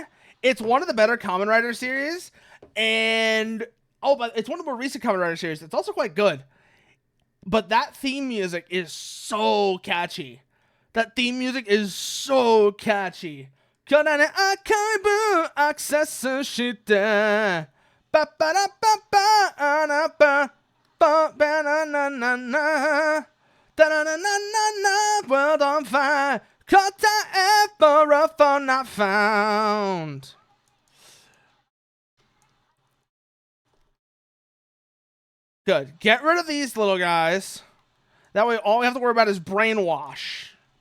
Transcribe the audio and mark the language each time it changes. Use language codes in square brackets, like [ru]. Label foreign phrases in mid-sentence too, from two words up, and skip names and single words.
[en] It's one of the better Kamen Rider series. And, but it's one of the more recent Kamen Rider series. It's also quite good. But that theme music is so catchy. That theme music is so catchy. [ja] この アーカイブ アクセスして. Ba ba da ba ba na ba ba ba na na na na. Da na na na na na. [en] World on fire. Caught ever a phone not found. Good. Get rid of these little guys. That way all we have to worry about is brainwash.